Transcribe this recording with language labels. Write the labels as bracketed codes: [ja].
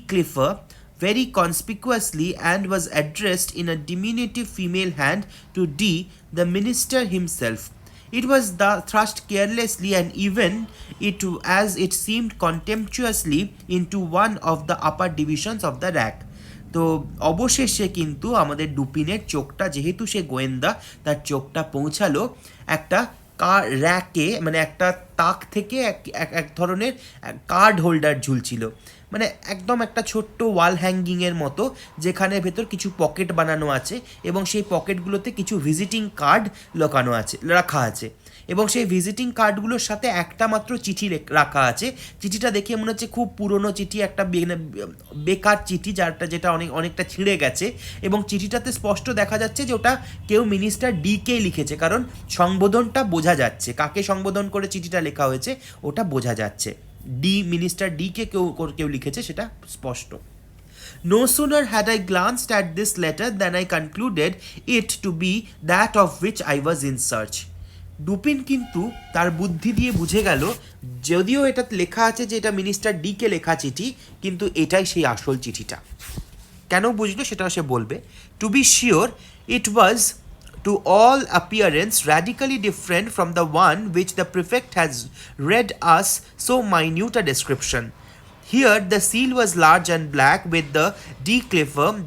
[en] Clifford very conspicuously, and was addressed in a diminutive female hand to D, the minister himself. It was thrust carelessly and even as it seemed contemptuously into one of the upper divisions of the rack. [bn] তো অবশেষে কিন্তু আমাদের ডুপিনের চোখটা, যেহেতু সে গোয়েন্দা, তার চোখটা পৌঁছালো একটা র্যাকে, মানে একটা তাক থেকে এক ধরনের কার্ড হোল্ডার ঝুলছিল, মানে একদম একটা ছোট্ট ওয়াল হ্যাঙ্গিংয়ের মতো, যেখানে ভেতর কিছু পকেট বানানো আছে এবং সেই পকেটগুলোতে কিছু ভিজিটিং কার্ড রাখা আছে এবং সেই ভিজিটিং কার্ডগুলোর সাথে একটা মাত্র চিঠি রাখা আছে। চিঠিটা দেখে মনে হচ্ছে খুব পুরনো চিঠি, একটা বেকার চিঠি যেটা অনেকটা ছিঁড়ে গেছে, এবং চিঠিটাতে স্পষ্ট দেখা যাচ্ছে যে ওটা কেউ মিনিস্টার ডিকে লিখেছে, কারণ সংবোধনটা বোঝা যাচ্ছে, কাকে সংবোধন করে চিঠিটা লেখা হয়েছে ওটা বোঝা যাচ্ছে। মিনিস্টার ডিকে কেউ লিখেছে, সেটা স্পষ্ট। [en] No sooner had I glanced at this letter than I concluded it to be that of which I was in search. [bn] Dupin কিন্তু তার বুদ্ধি দিয়ে বুঝে গেল, যদিও এটা লেখা আছে যে এটা মিনিস্টার ডিকে লেখা চিঠি, কিন্তু এটাই সেই আসল চিঠিটা। কেন বুঝলো সেটাও সে বলবে। [en] To be sure, it was to all appearance radically different from the one which the prefect has read us so minute a description. Here the seal was large and black with the D. Clifford.